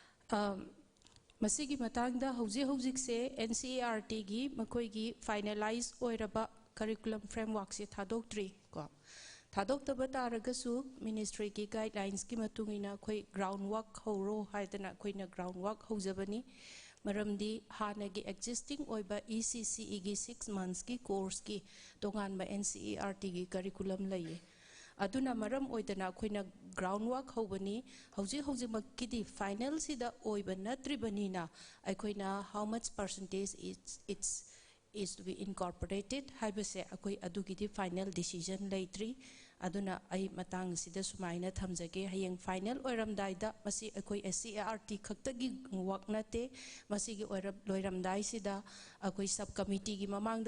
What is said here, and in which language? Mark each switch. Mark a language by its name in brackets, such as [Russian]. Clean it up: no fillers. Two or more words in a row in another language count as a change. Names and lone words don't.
[Manipuri] masigi matangda hojik se NCERT gi makoi gi finalize oiraba [English] curriculum framework [Manipuri] se thadok ko thadok taba taragasu ministry ki guidelines ki matungina khoi groundwork horo haidana khoina groundwork hojabani maramdi hana gi existing oiba ECCE gi 6 months ki course ki tongan ba NCERT gi curriculum laye aduna maram oidana khoina groundwork hobani hauji makidi final sida oiba natribanina aikoina [English] how much percentage is to be incorporated [Manipuri] haibase akoi adugidi [English] final decision [Manipuri] laitri aduna ai matang sida sumaina thamjage hayeng final oiramdaida masi akoi SCERT khaktagi work nate masi gi loiramdai sida akoi [English] sub committee [Manipuri] gi mamang